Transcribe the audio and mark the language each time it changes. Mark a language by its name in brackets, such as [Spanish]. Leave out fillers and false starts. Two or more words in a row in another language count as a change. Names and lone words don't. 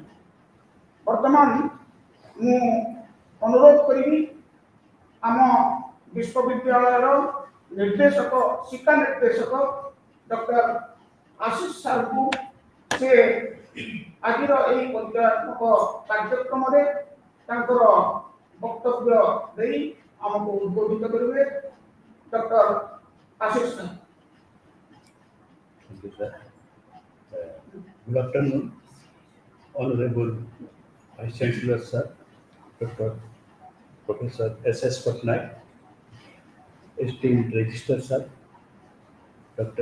[Odia] ବର୍ତ୍ତମାନ ମୁଁ ଅନୁରୋଧ କରିବି ଆମ ବିଶ୍ୱବିଦ୍ୟାଳୟର ନିର୍ଦ୍ଦେଶକ ଶିକ୍ଷା ନିର୍ଦ୍ଦେଶକ ଡକ୍ଟର ଆଶିଷ ସାର୍ଙ୍କୁ ସେ ଆଜିର ଏହି ପରିଚୟାତ୍ମକ କାର୍ଯ୍ୟକ୍ରମରେ ତାଙ୍କର ବକ୍ତବ୍ୟ ଦେଇ ଆମକୁ ଉଦ୍ବୋଧିତ କରିବେ। ଡକ୍ଟର ଆଶିଷ ସାର୍। [English] Thank you, sir. Good afternoon, Honorable Vice Chancellor, sir, Dr. Professor S.S. Patnaik, esteemed Registrar, sir, Dr.